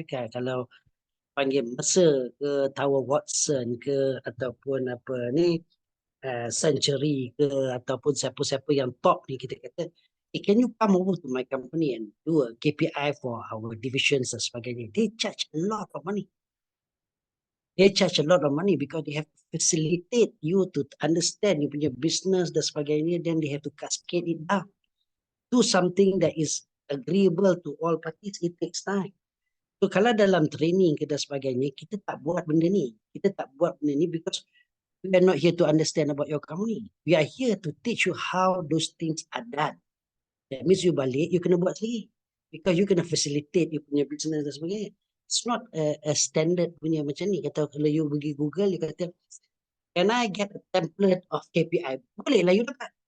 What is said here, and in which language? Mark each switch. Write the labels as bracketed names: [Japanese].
[Malay] Kalau panggil Mercer ke Tower Watson ke ataupun apa ni Century ke ataupun siapa-siapa yang top ni kita kata, [English] can you come over to my company and do a KPI for our divisions [Malay] dan sebagainya. [English] They charge a lot of money. They charge a lot of money because they have to facilitate you to understand you punya business [Malay] dan sebagainya, [English] then they have to cascade it down to something that is agreeable to all parties. It takes time. [Malay] So kalau dalam training ke dan sebagainya, kita tak buat benda ni. Kita tak buat benda ni [English] because we are not here to understand about your company. We are here to teach you how those things are done. That means [Malay] you balik, you kena buat sendiri. Because you kena facilitate you punya business dan sebagainya. [English] It's not a standard [Malay] punya macam ni. Kata kalau you pergi Google, you kata, [English] can I get a template of KPI? [Malay] Boleh lah you dapat.